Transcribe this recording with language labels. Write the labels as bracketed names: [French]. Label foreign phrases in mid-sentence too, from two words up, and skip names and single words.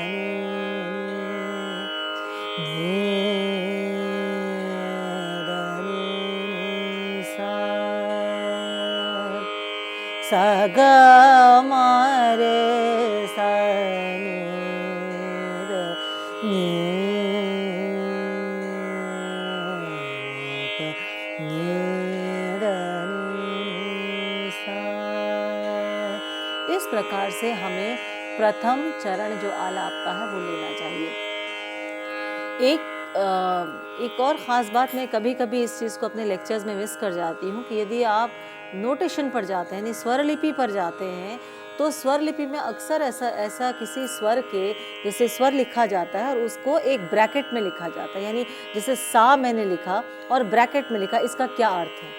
[Hindi] नि ध नि सा सा ग म रे सा नि ध नि प नि ध नि सा। इस प्रकार से हमें प्रथम चरण जो आलाप का है वो लेना चाहिए। एक और ख़ास बात, मैं कभी कभी इस चीज़ को अपने लेक्चर्स में मिस कर जाती हूँ कि यदि आप नोटेशन पर जाते हैं, यानी स्वर लिपि पर जाते हैं, तो स्वर लिपि में अक्सर ऐसा किसी स्वर के जैसे स्वर लिखा जाता है और उसको एक ब्रैकेट में लिखा जाता है, यानी जैसे सा मैंने लिखा और ब्रैकेट में लिखा, इसका क्या अर्थ है?